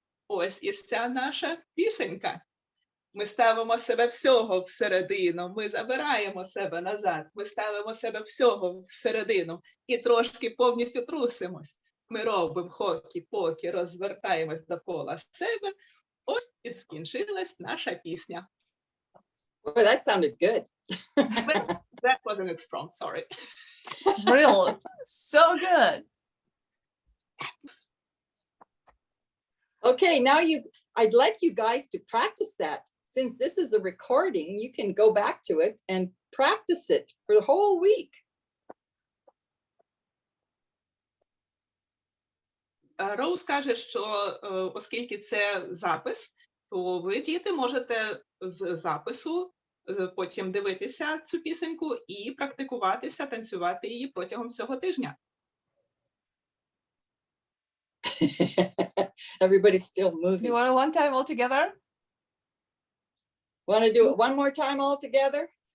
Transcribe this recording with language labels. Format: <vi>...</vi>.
<uk>Ось і вся наша пісенька. Ми ставимо себе всього всередину, ми забираємо себе назад, ми ставимо себе всього всередину і трошки повністю трусимось. Ми робимо хокey-покey, розвертаємось довкола себе. Ось і скінчилась наша пісня.</uk> <en>Boy, that sounded good. That wasn't it strong, sorry. Brilliant. So good. Okay, now I'd like you guys to practice that. Since this is a recording, you can go back to it and practice it for the whole week.</en> <uk>Роуз каже, що оскільки це запис, то ви, діти, можете з запису потім дивитися цю пісеньку і практикуватися, танцювати її протягом всього тижня.</uk> <en>Everybody's still moving. You want to one time all together? Want to do it one more time all together?</en>